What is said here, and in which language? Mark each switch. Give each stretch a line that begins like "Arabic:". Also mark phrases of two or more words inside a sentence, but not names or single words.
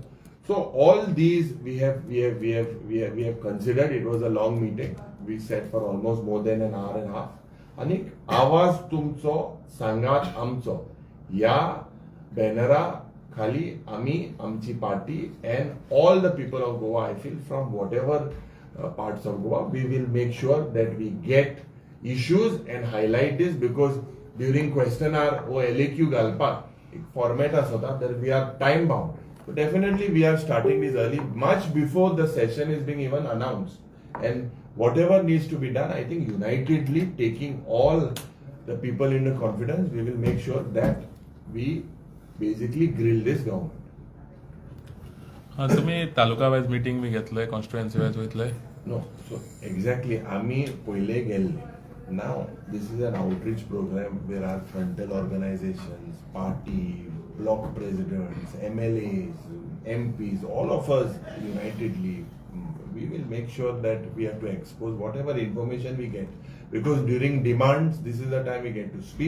English: So all these we have considered. It was a long meeting. We sat for almost more than an hour and a half.
Konkani: आणि आवाज तुमचो सांगात आमचो या बॅनरा खाली आम्ही आमची पार्टी
English: and all the people of Goa, I feel from whatever parts of Goa, we will make sure that we get issues and highlight this, because during question hour or LAQ galpa format asota that we are time bound. So definitely we are starting this early, much before the session is being even announced, and whatever needs to be done, I think unitedly taking all the people into confidence, we will make sure that we basically grill this government.
Konkani: तुम्ही तालुका
English: wise meeting
Konkani: बी घेतलंय,
English: constituency wise
Konkani: घेतलंय?
English: No, so exactly
Konkani: आम्ही पहिले गेल्ले.
English: Now this is an outreach program where our frontal organizations, party, block presidents, MLAs, MPs, all of us unitedly, we will make sure that we have to expose whatever information we get, because during demands this is the time we get to speak.